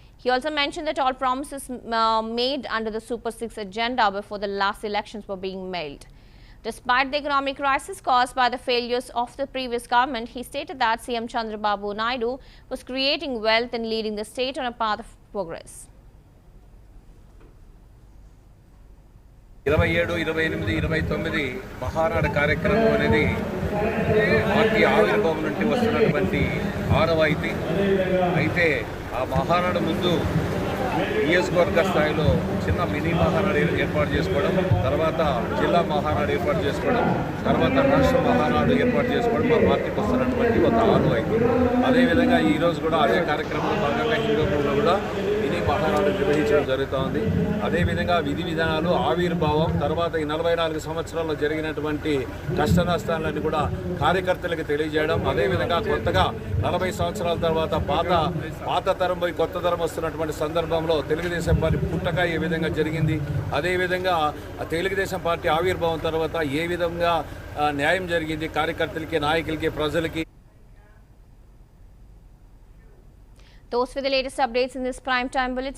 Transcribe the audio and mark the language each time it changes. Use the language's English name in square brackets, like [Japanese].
[English] He also mentioned that all promises made under the Super 6 agenda before the last elections were being mailed. Despite the economic crisis caused by the failures of the previous government, he stated that CM Chandrababu Naidu was creating wealth and leading the state on a path of progress. [Telugu] 27, 28, 29 Mahanadu కార్యక్రమం అనేది party ఆవిర్భావం నుండి వస్తున్నటువంటి ఆనవాయితీ. అయితే ఆ మహానాడు ముందు నియోజకవర్గ స్థాయిలో చిన్న మినీ మహానాడు ఏర్పాటు చేసుకోవడం, తర్వాత జిల్లా మహానాడు ఏర్పాటు చేసుకోవడం, తర్వాత రాష్ట్ర మహానాడు ఏర్పాటు చేసుకోవడం మా పార్టీకి వస్తున్నటువంటి ఒక ఆనవాయితీ. అదేవిధంగా ఈరోజు కూడా అదే కార్యక్రమంలో భాగంగా హిందూపూర్లో కూడా మినీ మహానాడు నిర్వహించడం జరుగుతోంది. అదేవిధంగా విధి విధానాలు, ఆవిర్భావం, తర్వాత ఈ 44 సంవత్సరాల్లో జరిగినటువంటి కష్ట నష్టాలన్నీ కూడా కార్యకర్తలకు తెలియజేయడం, అదేవిధంగా కొత్తగా 40 సంవత్సరాల తర్వాత పాత తరం పోయి కొత్త తరం వస్తున్నటువంటి సందర్భంలో తెలుగుదేశం పార్టీ పుట్టక ఏ విధంగా జరిగింది, అదేవిధంగా తెలుగుదేశం పార్టీ ఆవిర్భావం తర్వాత ఏ విధంగా న్యాయం జరిగింది కార్యకర్తలకి, నాయకులకి, ప్రజలకి. [English] Those were the latest updates in this prime time bulletin.